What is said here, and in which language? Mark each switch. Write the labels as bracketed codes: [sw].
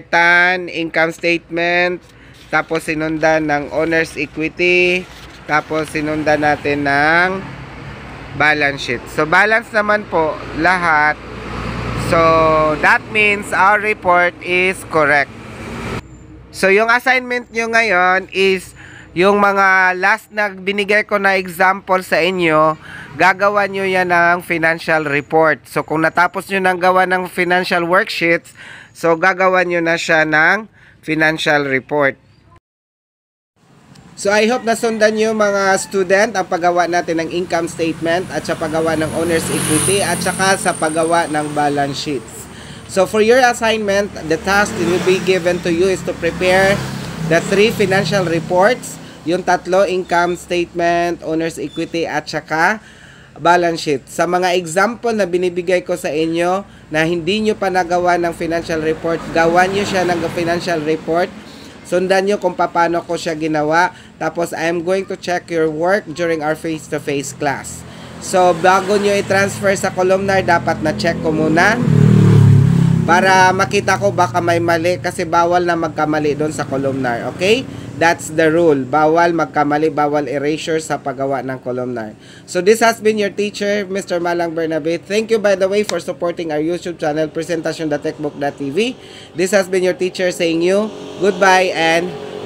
[tl] Tan, income statement. Tapos sinundan ng owner's equity. Tapos sinundan natin ng balance sheet. [en] So, [tl] balance naman po lahat. [en] So, that means our report is correct. [tl] So, yung assignment nyo ngayon is yung mga last na binigay ko na example sa inyo, gagawa nyo yan ng financial report. So, kung natapos nyo nang gawa ng financial worksheets, so, gagawa nyo na siya ng financial report. So, [en] I hope [tl] nasundan nyo mga student ang paggawa natin ng income statement at sa paggawa ng owner's equity at saka sa paggawa ng balance sheets. [en] So, for your assignment, the task that will be given to you is to prepare the 3 financial reports, yung 3 income statement, owner's equity at saka balance sheet. [tl] Sa mga example na binibigay ko sa inyo na hindi nyo pa nagawa ng financial report, gawan nyo siya ng financial report. Sundan nyo kung paano ko siya ginawa. Tapos, [en] I am going to check your work during our face-to-face class. [tl] So, bago nyo i-transfer sa columnar, dapat na-check ko muna para makita ko baka may mali kasi bawal na magkamali doon sa columnar. [en] Okay? That's the rule. [tl] Bawal magkamali, bawal erasure sa paggawa ng columnar. [en] So, this has been your teacher, Mr. Malang Bernabe. Thank you, by the way, for supporting our YouTube channel, Presentasyon.techbook.tv. This has been your teacher saying you goodbye and